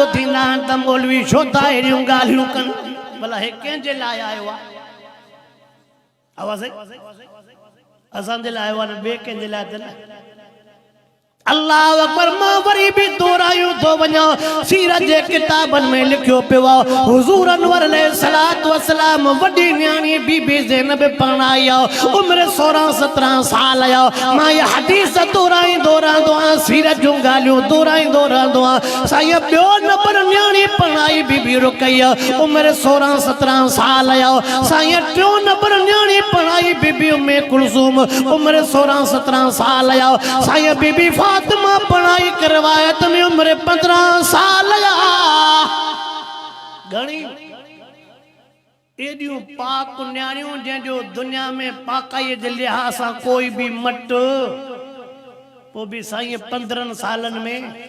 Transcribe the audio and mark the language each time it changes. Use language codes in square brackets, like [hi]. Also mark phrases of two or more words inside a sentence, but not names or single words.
[sd] थींदा आहिनि त मौलवी छो था अहिड़ियूं ॻाल्हियूं कनि भला हे कंहिंजे लाइ आयो आहे आवाज़ असांजे लाइ आयो आहे न ॿिए कंहिंजे लाइ त न [ar] الله أكبر [sd] मां वरी भी दोहरायूं तो वञा सीरत जे किताबन में लिखियो पियो आहे हुजूर अनवर [ar] عليه الصلاة والسلام [sd] वॾी न्याणी बीबी ज़ैनब परणाई उम्र 16-17 साल आया मां ये हदीस दोहराईंदो रहंदो आहियां सीरत जूं ॻाल्हियूं दोहराईंदो रहंदो आहियां साईं ॿियो नंबर न्याणी परणाई बीबी रुकैया उम्र 16-17 साल आया साईं टियों नंबर न्याणी परणाई बीबी उम्मे कुलसूम उम्र 16-17 साल आया साईं बीबी फातिमा पढ़ाई करवायत में उम्र 15 साल घणी एडियूं पाक न्याणियूं जंहिंजो दुनिया में पाकाई जे लिहाज़ सां कोई भी मट पोइ बि साईं 15 सालन में